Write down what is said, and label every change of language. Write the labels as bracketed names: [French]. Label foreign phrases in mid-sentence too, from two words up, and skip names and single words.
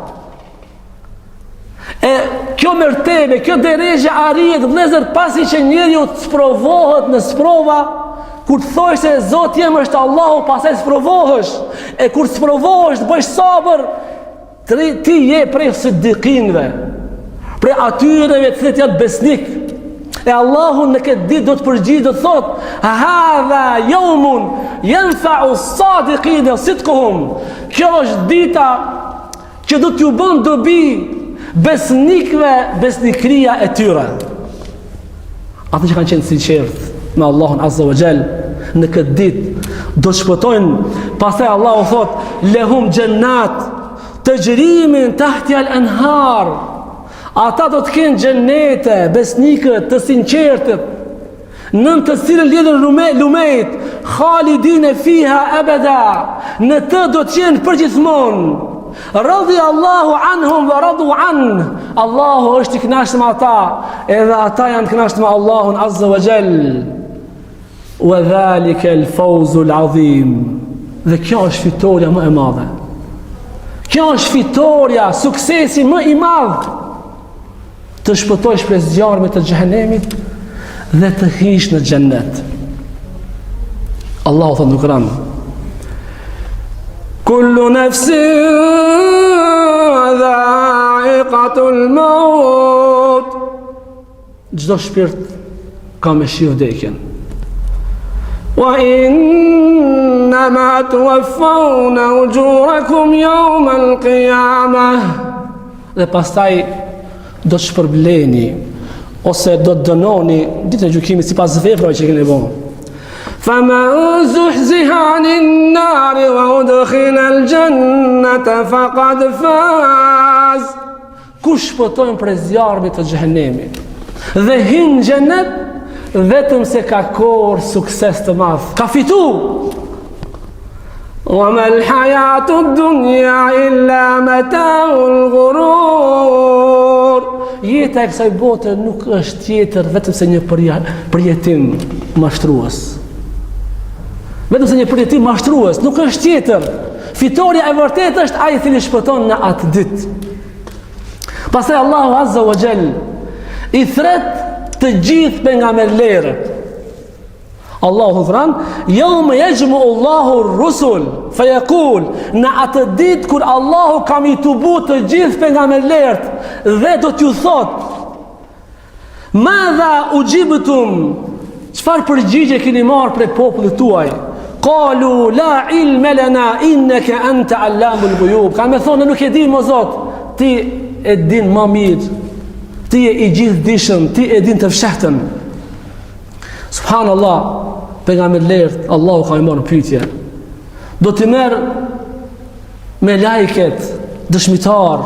[Albanian] E kjo mertebe, kjo derezhe arrihet vëllezër pasi që njeriu të sprovohet në sprova. Kur të thojë se Zoti jem është Allahu, pastaj sprovohesh. E kur sprovohesh të bësh sabër, ti je prej siddiqinëve, prej atyreve të cilët janë besnik. E Allahu në këtë ditë do të përgjigjë, do të thotë: [Arabic] هذا يوم ينفع الصادقين صدقهم. [Albanian] Kjo është dita që do t'ju bën dobi besnikëve besnikëria e tyre. Ata që kanë qenë sinqert me Allahun [Arabic] عز وجل, [Albanian] në këtë ditë do të shpëtojnë. Pastaj Allahu thot: [Arabic] لهم جنات تجري من تحتها الأنهار. [Albanian] Ata do të kenë xhenete, besnikët të sinqertët, nën të cilën lidhen lumejt, [Arabic] خالدين فيها أبدا. [Albanian] Në të do të jenë përgjithmonë. [Arabic] رضي الله عنهم ورضوا عن. [Albanian] Allahu është i kënaqur me ata, edhe ata janë të kënaqur me Allahun [Arabic] عز وجل. وذلك الفوز العظيم. [Albanian] Dhe kjo është fitoria më e madhe. Kjo është fitoria, suksesi më i madh. Të shpëtojsh prej zjarmit të xhehenemit dhe të hish në xhennet. Allahu thot në Kur'an: [Arabic] كل نفس ذائقة الموت. [Albanian] Çdo shpirt ka me shiju vdekjen. [Arabic] وإنما توفون أجوركم يوم القيامة. [Albanian] Dhe pastaj do të shpërbleni ose do të dënoni ditën e gjykimit sipas veprave që keni bërë. [Arabic] فَمَنْ زُحْزِحَ عَنِ النَّارِ وَأُدْخِلَ الْجَنَّةَ فَقَدْ فَازَ. [Albanian] Kush shpëtojnë prej zjarmit të xhehenemit dhe hin në xhennet, vetëm se ka korë sukses të madh, ka fitu. [Arabic] وَمَا الْحَيَاةُ الدُّنْيَا إِلَّا مَتَاعُ الْغُرُورِ. [Albanian] Jeta e kësaj bote nuk është tjetër vetëm se një përjetim mashtrues. Vetëm se një përjetim mashtrues, nuk është tjetër. Fitoria e vërtetë është ai i cili shpëton në atë ditë. Pastaj Allahu [Arabic] عز وجل [Albanian] i thret të gjithë pejgamberët. Allahu thran: [Arabic] يوم يجمع الله الرسل فيقول. [Albanian] Në atë ditë kur Allahu ka mi tubu të gjithë pejgamberët dhe do t'ju thot: [Arabic] ماذا أجبتم? [Albanian] Çfarë përgjigje keni marrë prej popullit tuaj? [Arabic] قالوا لا علم لنا إنك أنت علام الغيوب. [Albanian] Kanë thonë nuk e dim o Zot, ti e din më mirë. Ti je i gjithdijshëm, ti e din të fshehtën. Subhanallah, pejgamberët Allahu ka i marrë pyetje. Do t'i merr me lajket dëshmitar.